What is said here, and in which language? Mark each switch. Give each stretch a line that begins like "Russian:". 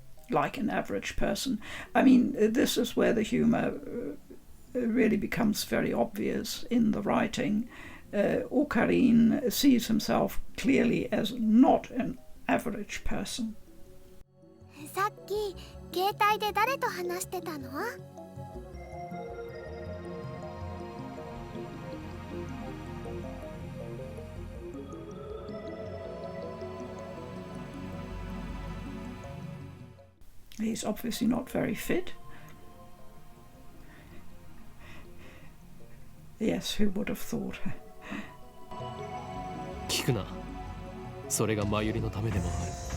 English: Like an average person. I mean, this is where the humour really becomes very obvious in the writing. Occurrence sees himself clearly as not an average person.
Japanese: さっき携帯で誰と話してたの?
English: He's obviously not very fit. Yes, who would have thought?
Japanese: 聞くな。それが真由里のためでもある。